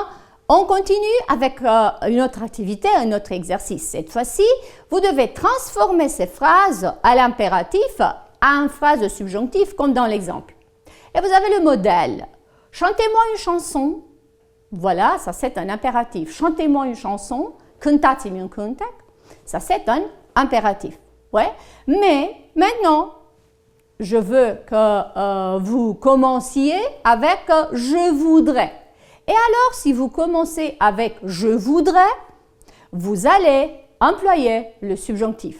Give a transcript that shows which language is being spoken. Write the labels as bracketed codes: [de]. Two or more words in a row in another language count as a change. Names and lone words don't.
[fr] On continue avec une autre activité, un autre exercice. Cette fois-ci, vous devez transformer ces phrases à l'impératif en phrase subjonctive comme dans l'exemple. Et vous avez le modèle. Chantez-moi une chanson. Voilà, ça c'est un impératif. Chantez-moi une chanson. [ro] Cântați-mi un cântec. [fr] Ça c'est un impératif. Ouais. Mais maintenant, je veux que vous commenciez avec je voudrais. Et alors, si vous commencez avec je voudrais, vous allez employer le subjonctif.